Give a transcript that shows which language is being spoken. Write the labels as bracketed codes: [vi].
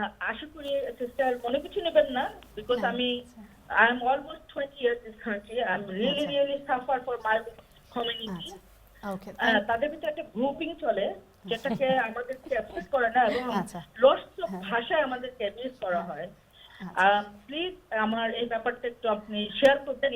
[bn] আশা করি সিস্টার মনে কিছু নেবেন না, বিকজ আমি [en] I am almost 20 years in this country. I'm really suffer for my community. Okay. [bn] তাদের ভিতরে একটা গ্রুপিং চলে, যেটাকে আমাদেরকে অ্যাকসেপ্ট করে না, এবং লস্ট ভাষায় আমাদেরকে অ্যাবিউজ করা হয়। প্লিজ আমার এই ব্যাপারটা একটু আপনি শেয়ার করতেন।